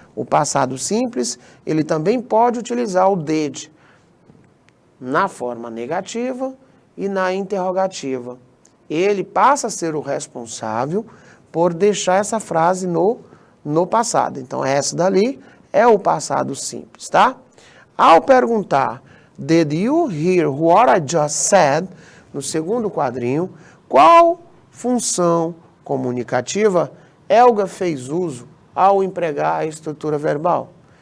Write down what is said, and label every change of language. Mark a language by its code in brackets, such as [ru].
[pt] O passado simples, ele também pode utilizar o did na forma negativa e na interrogativa. Ele passa a ser o responsável por deixar essa frase no passado. Então, essa dali é o passado simples, tá? Ao perguntar, [en] did you hear what I just said? [pt] No segundo quadrinho, qual função comunicativa Helga fez uso ao empregar a estrutura verbal?